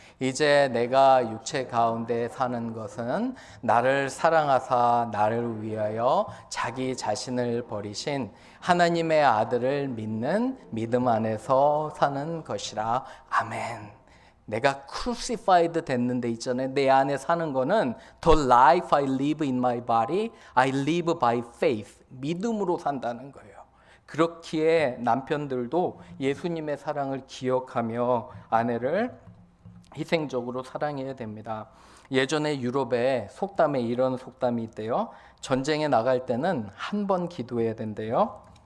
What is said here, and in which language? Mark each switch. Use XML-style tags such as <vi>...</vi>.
<ko>이제 내가 육체 가운데 사는 것은 나를 사랑하사 나를 위하여 자기 자신을 버리신 하나님의 아들을 믿는 믿음 안에서 사는 것이라. 아멘. 내가 crucified 됐는데 있잖아요. 내 안에 사는 거는</ko> <en>The life I live in my body, I live by faith.</en> <ko>믿음으로 산다는 거예요. 그렇기에 남편들도 예수님의 사랑을 기억하며 아내를 희생적으로 사랑해야 됩니다. 예전에 유럽에 속담에 이런 속담이 있대요. 전쟁에 나갈 때는 한 번 기도해야 된대요.</ko>